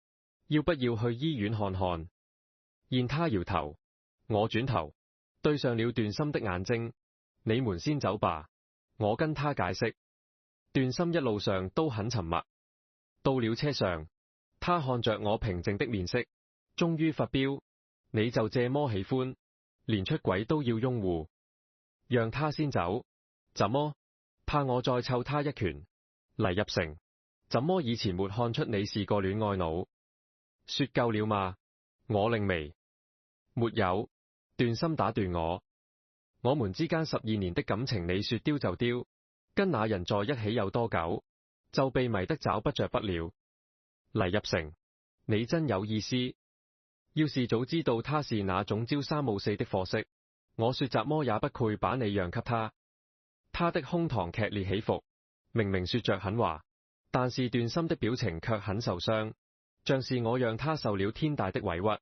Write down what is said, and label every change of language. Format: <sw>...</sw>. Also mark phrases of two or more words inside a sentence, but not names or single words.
<zh>要不要去醫院看看？見他搖頭，我轉頭對上了段心的眼睛：你們先走吧。我跟他解釋。段心一路上都很沉默。到了車上，他看着我平靜的面色，終於發飆：你就這麼喜歡，連出軌都要擁護，讓他先走？怎麼怕我再湊他一拳？黎入成，怎麼以前沒看出你是個戀愛腦？說夠了嗎？我擰眉。沒有。段心打斷我。我們之間12年的感情，你說丟就丟，跟那人在一起有多久，就被迷得找不着不了。黎入成，你真有意思。要是早知道他是那種朝三暮四的貨色，我說怎麼也不配把你讓給他。他的胸膛劇烈起伏，明明說着狠話，但是段心的表情卻很受傷，像是我讓他受了天大的委屈。</zh>